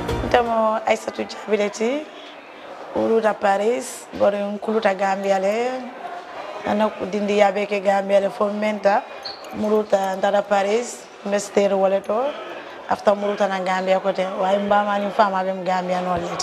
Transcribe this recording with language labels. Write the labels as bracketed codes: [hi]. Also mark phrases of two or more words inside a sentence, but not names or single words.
[man] Tamo Aissatou Diabileti, uluta Paris, bore kuluta Gambia le, ana dindi yabe ke Gambia le fomenta, muluta ndara Paris, mester waleto, after muluta na Gambia kote, wa mbama ni fama bem Gambia no let.